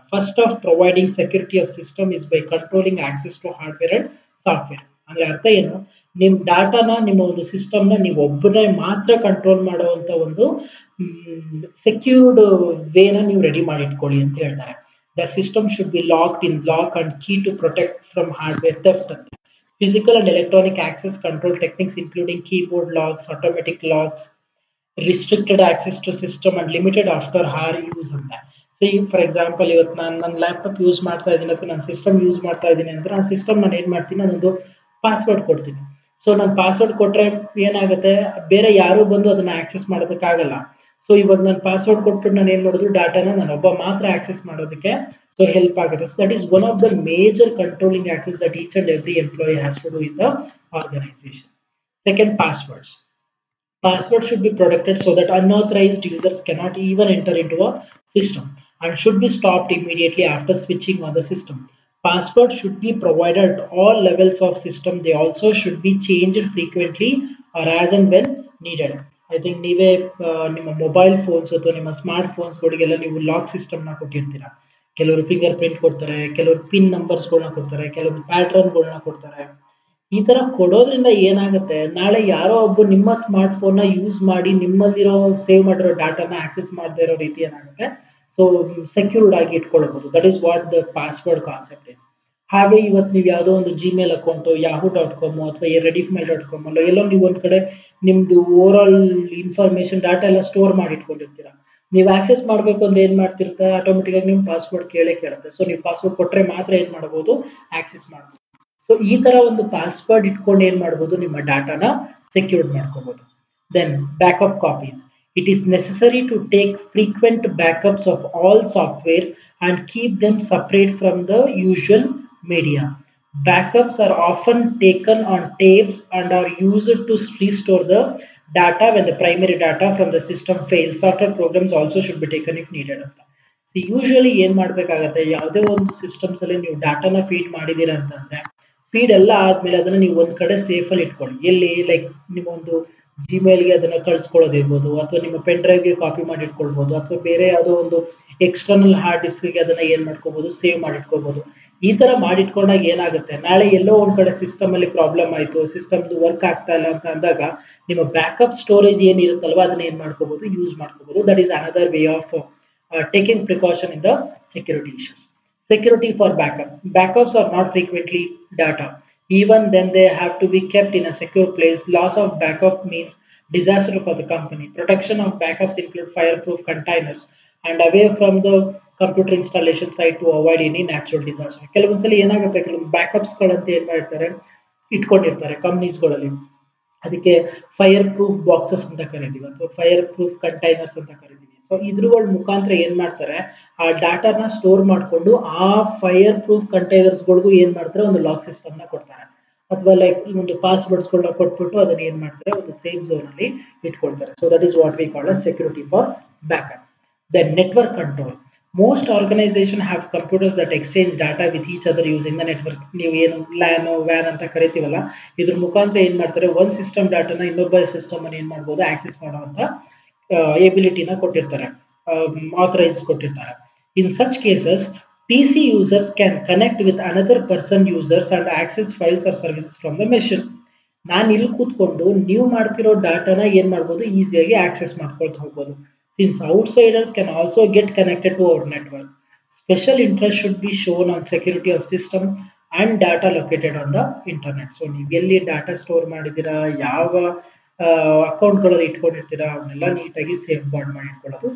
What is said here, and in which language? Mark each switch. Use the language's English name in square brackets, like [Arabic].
[English] First of providing security of system is by controlling access to hardware and software. [Kannada] ಅಂದ್ರೆ ಅರ್ಥ ಏನು, ನಿಮ್ ಡಾಟಾನ, ನಿಮ್ಮ ಒಂದು ಸಿಸ್ಟಮ್ನ ನೀವು ಒಬ್ಬರೇ ಮಾತ್ರ ಕಂಟ್ರೋಲ್ ಮಾಡುವಂತ ಒಂದು ಸೆಕ್ಯೂರ್ಡ್ ವೇನ ನೀವು ರೆಡಿ ಮಾಡಿ ಇಟ್ಕೊಳ್ಳಿ ಅಂತ ಹೇಳ್ತಾರೆ. [English] The system should be locked in lock and key to protect from hardware theft ಅಂತ. Physical and electronic access control techniques including keyboard locks, automatic locks, restricted access to system and limited after hour use ಅಂತ. [Kannada] So ಈಗ for example ಇವತ್ತು ನಾನು ನನ್ನ laptop use ಮಾಡ್ತಾ ಇದ್ದೀನಿ ಅಥವಾ ನನ್ನ ಸಿಸ್ಟಮ್ ಯೂಸ್ ಮಾಡ್ತಾ ಇದ್ದೀನಿ ಅಂದ್ರೆ ಆ ಸಿಸ್ಟಮ್ ನಾನು ಏನು ಮಾಡ್ತೀನಿ, ನಾನೊಂದು ಪಾಸ್ವರ್ಡ್ ಕೊಡ್ತೀನಿ. ಸೊ ನಾನು ಪಾಸ್ವರ್ಡ್ ಕೊಟ್ರೆ ಏನಾಗುತ್ತೆ, ಬೇರೆ ಯಾರು ಬಂದು ಅದನ್ನ ಆಕ್ಸೆಸ್ ಮಾಡೋದಕ್ಕಾಗಲ್ಲ. ಸೊ ಇವಾಗ ನಾನು ಪಾಸ್ವರ್ಡ್ ಕೊಟ್ಬಿಟ್ಟು ನಾನು ಏನು ಮಾಡೋದು, ಡಾಟಾನ ನಾನು ಒಬ್ಬ ಮಾತ್ರ ಆಕ್ಸೆಸ್ ಮಾಡೋದಕ್ಕೆ ಸೊ ಹೆಲ್ಪ್ ಆಗುತ್ತೆ. [English] So that is one of the major controlling access that each and every employee has to do in the organization. Second, passwords. Password should be protected so that unauthorized users cannot even enter into a system and should be stopped immediately after switching on the system. Password should be provided at all levels of system. They also should be changed frequently or as and when needed. I think [Kannada] ನೀವೇ ನಿಮ್ಮ mobile phones ಅಥವಾ ನಿಮ್ಮ smart ಫೋನ್ಸ್ಗಳಿಗೆಲ್ಲ ನೀವು lock ಸಿಸ್ಟಮ್ನ ಕೊಟ್ಟಿರ್ತೀರಾ. ಕೆಲವರು finger print ಕೊಡ್ತಾರೆ, ಕೆಲವರು pin ನಂಬರ್ಸ್ಗಳನ್ನ ಕೊಡ್ತಾರೆ, ಕೆಲವರು ಪ್ಯಾಟ್ರನ್ಗಳನ್ನ ಕೊಡ್ತಾರೆ. ಈ ತರ ಕೊಡೋದ್ರಿಂದ ಏನಾಗುತ್ತೆ, ನಾಳೆ ಯಾರೋ ಒಬ್ಬ ನಿಮ್ಮ ಸ್ಮಾರ್ಟ್ ಫೋನ್ ನ ಯೂಸ್ ಮಾಡಿ ನಿಮ್ಮಲ್ಲಿರೋ ಸೇವ್ ಮಾಡಿರೋ ಡಾಟಾನ ಆಕ್ಸೆಸ್ ಮಾಡದೇ ಇರೋ ರೀತಿ ಏನಾಗುತ್ತೆ, ಸೊ ಸೆಕ್ಯೂರ್ಡ್ ಆಗಿ ಇಟ್ಕೊಳ್ಬಹುದು. [English] That is what the password concept is. [Kannada] ಹಾಗೆ ಇವತ್ತು ನೀವು ಯಾವುದೋ ಒಂದು ಜಿಮೇಲ್ ಅಕೌಂಟು, yahoo.com ಅಥವಾ rediffmail.com ಅಲ್ಲ ಎಲ್ಲೋ ನೀವು ಒಂದ್ ಕಡೆ ನಿಮ್ದು ಓವರ್ ಆಲ್ ಇನ್ಫಾರ್ಮೇಶನ್ ಡಾಟಾ ಎಲ್ಲ ಸ್ಟೋರ್ ಮಾಡಿ ಇಟ್ಕೊಂಡಿರ್ತೀರಾ. ನೀವು ಆಕ್ಸೆಸ್ ಮಾಡಬೇಕು ಅಂದ್ರೆ ಏನ್ ಮಾಡ್ತಿರ್ತಾರೆ, ಆಟೋಮೆಟಿಕ್ ಆಗಿ ನಿಮ್ ಪಾಸ್ವರ್ಡ್ ಕೇಳುತ್ತೆ. ಸೊ ನೀವು ಪಾಸ್ವರ್ಡ್ ಕೊಟ್ರೆ ಮಾತ್ರ ಏನ್ ಮಾಡಬಹುದು, ಆಕ್ಸೆಸ್ ಮಾಡಬಹುದು. ಸೊ ಈ ತರ ಒಂದು ಪಾಸ್ವರ್ಡ್ ಇಟ್ಕೊಂಡು ಏನ್ ಮಾಡಬಹುದು, ನಿಮ್ಮ ಡಾಟಾನ ಸೆಕ್ಯೂರ್ಡ್ ಮಾಡ್ಕೋಬಹುದು. [English] Then backup copies. It is necessary to take frequent backups of all software and keep them separate from the usual media. Backups are often taken on tapes and are used to restore the data when the primary data from the system fails. Software programs also should be taken if needed ಅಂತ. [Kannada] So usually ಏನ್ ಮಾಡ್ಬೇಕಾಗತ್ತೆ, ಯಾವುದೇ ಒಂದು systems ಅಲ್ಲಿ ನೀವು ಡಾಟಾನ feed ಮಾಡಿದೀರಾ ಅಂತಂದ್ರೆ feed ಎಲ್ಲ ಆದ್ಮೇಲೆ ಅದನ್ನ ನೀವು ಒಂದ್ ಕಡೆ ಸೇಫ್ ಅಲ್ಲಿ ಇಟ್ಕೊಳ್ಳಿ. ಎಲ್ಲಿ, ಲೈಕ್ ನಿಮ್ಮೊಂದು ಜಿಮೇಲ್ಗೆ ಅದನ್ನ ಕಳ್ಸ್ಕೊಳ್ಳೋದಿರ್ಬೋದು, ಅಥವಾ ನಿಮ್ಮ ಪೆನ್ ಡ್ರೈವ್ಗೆ ಕಾಪಿ ಮಾಡಿ ಇಟ್ಕೊಳ್ಬಹುದು, ಅಥವಾ ಬೇರೆ ಯಾವುದೋ ಒಂದು ಎಕ್ಸ್ಟರ್ನಲ್ ಹಾರ್ಡ್ ಡಿಸ್ಕ್ಗೆ ಅದನ್ನ ಏನ್ ಮಾಡ್ಕೋಬಹುದು, ಸೇವ್ ಮಾಡಿ ಇಟ್ಕೋಬಹುದು. ಈ ತರ ಮಾಡಿಟ್ಕೊಂಡಾಗ ಏನಾಗುತ್ತೆ, ನಾಳೆ ಎಲ್ಲೋ ಒಂದ್ ಕಡೆ ಸಿಸ್ಟಮ್ ಅಲ್ಲಿ ಪ್ರಾಬ್ಲಮ್ ಆಯ್ತು, ಸಿಸ್ಟಮ್ ವರ್ಕ್ ಆಗ್ತಾ ಇಲ್ಲ ಅಂತ ಅಂದಾಗ ನಿಮ್ಮ ಬ್ಯಾಕಪ್ ಸ್ಟೋರೇಜ್ ಏನಿರುತ್ತಲ್ವಾ ಅದನ್ನ ಏನ್ ಮಾಡ್ಕೋಬಹುದು, ಯೂಸ್ ಮಾಡ್ಕೋಬಹುದು. [English] That is another way of taking precaution in the security issues. Security for backup. Backups are not frequently data. Even then they have to be kept in a secure place. Loss of backup means disaster for the company. Protection of backups include fireproof containers and away from the computer installation site to avoid any natural disaster. [Kannada] ಕೆಲವೊಂದ್ಸಲಿ ಏನಾಗುತ್ತೆ, ಕೆಲವೊಂದು backups ಗಳಂತ ಏನ್ ಮಾಡಿರ್ತಾರೆ, ಇಟ್ಕೊಂಡಿರ್ತಾರೆ ಕಂಪ್ನೀಸ್ಗಳಲ್ಲಿ. ಅದಕ್ಕೆ fire proof boxes ಅಂತ ಕರಿತೀವಿ ಅಥವಾ fire proof containers ಅಂತ ಕರಿತೀವಿ. ಸೊ ಇದ್ರಗಳ ಮುಖಾಂತರ ಏನ್ ಮಾಡ್ತಾರೆ, ಆ ಡಾಟಾನ ಸ್ಟೋರ್ ಮಾಡ್ಕೊಂಡು ಆ ಫೈರ್ ಪ್ರೂಫ್ ಕಂಟೈನರ್ಸ್ ಗಳಿಗೂ ಏನ್ ಮಾಡ್ತಾರೆ, ಒಂದು ಲಾಕ್ ಸಿಸ್ಟಮ್ ನ ಕೊಡ್ತಾರೆ. ಅಥವಾ ಲೈಕ್ ಒಂದು ಪಾಸ್ವರ್ಡ್ಸ್ ಗಳನ್ನ ಕೊಟ್ಬಿಟ್ಟು ಅದನ್ನ ಏನ್ ಮಾಡ್ತಾರೆ, ಒಂದು ಸೇಫ್ ಝೋನ್ ಅಲ್ಲಿ ಇಟ್ಕೊಳ್ತಾರೆ. [English] So that is what we call us security for backup. Then network control. Most organizations have computers that exchange data with each other using the network. [Kannada] ನೀವು ಏನು ಲ್ಯಾನ್ ವ್ಯಾನ್ ಅಂತ ಕರಿತೀವಲ್ಲ, ಇದ್ರ ಮುಖಾಂತರ ಏನ್ ಮಾಡ್ತಾರೆ, ಒಂದ್ ಸಿಸ್ಟಮ್ ಡಾಟಾನ ಇನ್ನೊಬ್ಬ ಸಿಸ್ಟಮ್ ಅನ್ನು ಏನ್ ಮಾಡ್ಬೋದು, ಆಕ್ಸೆಸ್ ಮಾಡುವಂತ ಎಬಿಲಿಟಿನ ಕೊಟ್ಟಿರ್ತಾರೆ, ಆಥರೈಸ್ ಕೊಟ್ಟಿರ್ತಾರೆ. [English] In such cases PC users can connect with another person users and access files or services from the machine. [Kannada] ನಾನು ಇಲ್ಲಿ ಕೂತ್ಕೊಂಡು ನೀವು ಮಾಡ್ತಿರೋ ಡಾಟಾನ ಏನ್ ಮಾಡ್ಬೋದು, ಈಸಿಯಾಗಿ ಆಕ್ಸೆಸ್ ಮಾಡ್ಕೊಳ್ತಾ ಹೋಗ್ಬೋದು. [English] Since outsiders can also get connected to our network, special interest should be shown on security of system and data located on the internet. [Kannada] So ನೀವು ಎಲ್ಲಿ ಡಾಟಾ ಸ್ಟೋರ್ ಮಾಡಿದ್ದೀರಾ, ಯಾವ ಅಕೌಂಟ್ಗಳಲ್ಲಿ ಇಟ್ಕೊಂಡಿರ್ತೀರಾ, ಅವನ್ನೆಲ್ಲ ನೀಟಾಗಿ ಸೇಫ್ ಗಾರ್ಡ್ ಮಾಡಿ ಇಟ್ಕೊಳ್ಳೋದು.